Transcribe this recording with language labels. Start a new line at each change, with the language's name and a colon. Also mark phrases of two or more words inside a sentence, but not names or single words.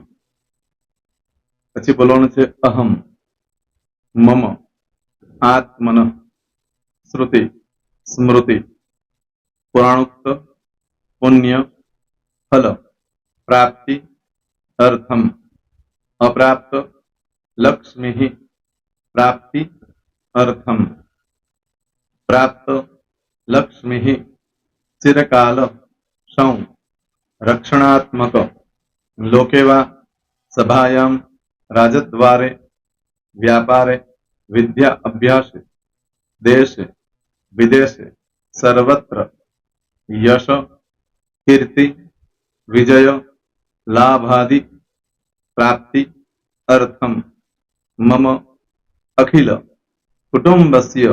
Gujarati: પછી બોલવાનું છે
Sanskrit: અહમ, મમ, આત્મન, શ્રુતિ, સ્મૃતિ, પુરાણોક્ત, પુણ્ય, ફલ, પ્રાપ્તિ, અર્થમ, અપ્રાપ્ત, લક્ષ્મી, પ્રાપ્તિ, અર્થમ. प्राप्त लक्ष्मी चिरकाल सौ रक्षणात्मक लोकेवा सभायां राजद्वारे व्यापारे विद्या अभ्यास देशे विदेशे सर्वत्र यश कीर्ति विजय लाभादि प्राप्ति अर्थम मम अखिल कुटुंबस्य